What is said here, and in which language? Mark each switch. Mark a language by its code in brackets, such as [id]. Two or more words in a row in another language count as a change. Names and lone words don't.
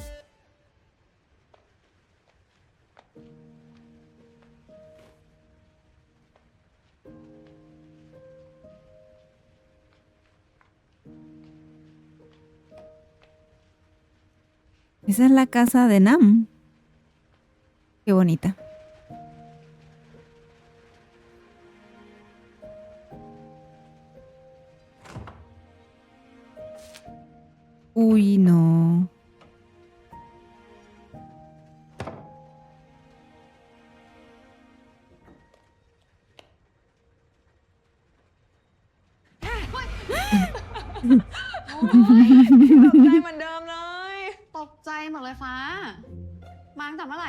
[es] Esa es la casa de Nam. Qué bonita. Uy, no. [th] ได้เหมือนเดิมเลย ตกใจหมดเลยฟ้า มาตั้งแต่เมื่อไหร่